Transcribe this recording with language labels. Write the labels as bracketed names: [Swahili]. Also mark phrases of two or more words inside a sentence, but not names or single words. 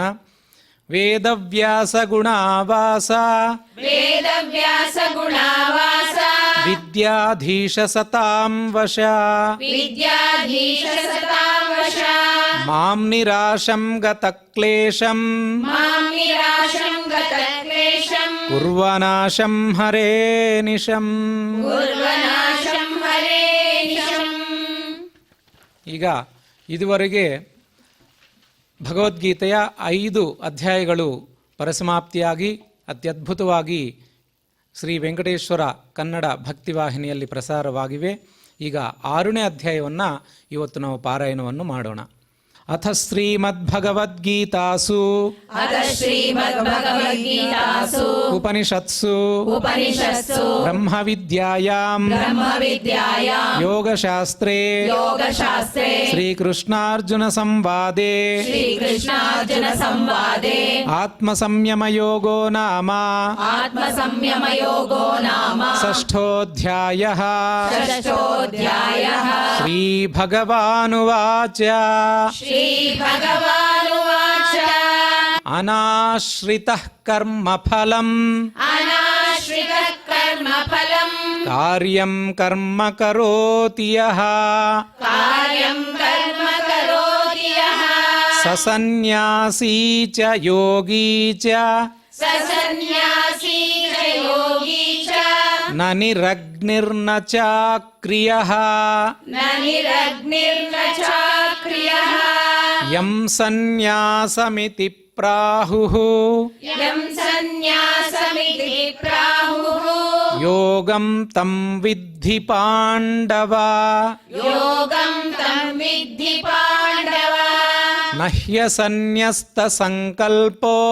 [Sanskrit] ವೇದವ್ಯಾಸ ಗುಣಾವಾಸ ವಿದ್ಯಾಧೀಶ ಸತಾಂ ವಶ మాం నిరాశం గతక్లేశం కుర్వనాశం హరే నిశం. [Kannada] ಈಗ ಇದುವರೆಗೆ ಭಗವದ್ಗೀತೆಯ 5 ಅಧ್ಯಾಯಗಳು ಪರಿಸಮಾಪ್ತಿಯಾಗಿ ಅತ್ಯದ್ಭುತವಾಗಿ ಶ್ರೀ ವೆಂಕಟೇಶ್ವರ ಕನ್ನಡ ಭಕ್ತಿವಾಹಿನಿಯಲ್ಲಿ ಪ್ರಸಾರವಾಗಿವೆ. ಈಗ 6ನೇ ಅಧ್ಯಾಯವನ್ನು ಇವತ್ತು ನಾವು ಪಾರಾಯಣವನ್ನು ಮಾಡೋಣ. [Sanskrit] ಅಥ ಶ್ರೀಮದ್ಭಗವದ್ಗೀತಾಸು ಉಪನಿಷತ್ಸು ಬ್ರಹ್ಮವಿದ್ಯಾಯಾಂ ಯೋಗಶಾಸ್ತ್ರೇ ಶ್ರೀಕೃಷ್ಣಾರ್ಜುನ ಸಂವಾದೇ ಆತ್ಮಸಂಯಮಯೋಗೋ ನಾಮ ಷಷ್ಠೋಧ್ಯಾಯಃ. ಶ್ರೀಭಗವಾನುವಾಚ ಅನಾಶ್ರಿತಃ ಕರ್ಮಫಲಂ ಕಾರ್ಯಂ ಕರ್ಮ ಕರೋತಿ ಯಃ ಸಸನ್ಯಾಸೀ ಚ ಯೋಗೀ ಚ ನ ನಿರಗ್ನಿರ್ನ ಚಾಕ್ರಿಯಃ ಯಂ ಸನ್ಯಾಸಮಿತಿ ಪ್ರಾಹುಃ ಯೋಗಂ ತಂ ವಿದ್ಧಿ ಪಾಂಡವ ನ ಹ್ಯಸನ್ಯಸ್ತ ಸಂಕಲ್ಪೋ